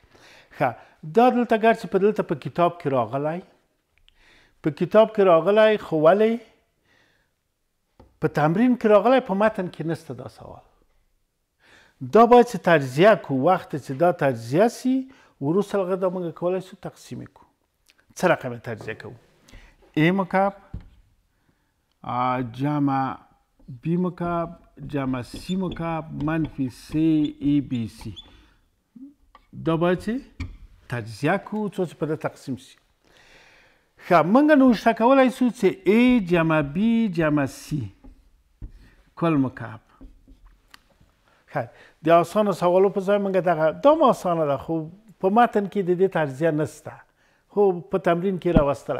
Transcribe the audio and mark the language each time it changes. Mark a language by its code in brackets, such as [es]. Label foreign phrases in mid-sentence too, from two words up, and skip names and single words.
[ps] ښه، دا دلته ګرچې په دلته په کتاب کې راغلی، په کتاب کې راغلی، خو ولې په تمرین کې راغلی، په متن کې نشته دا سوال. دا باید چې تجزیه کړو. وخت چې دا تجزیه سي وروسته هغه دا موږ کولی شو تقسیم کړو. څه رقم تجزیه کوو؟ A مکعب جمع B مکعب جمع C مکعب منفی 3ABC. دا باید چې تجزیه کړو څو چې په ده تقسیم شي. ښه، موږ نوشته کولی شو چې A جمع B جمع C کل مکعب. ښه، د اسانه سوالو په ځای موږ دغه دا هم اسانه ده، خو په متن کې د دې تجزیه نشته، خو په تمرین کې راوستلی.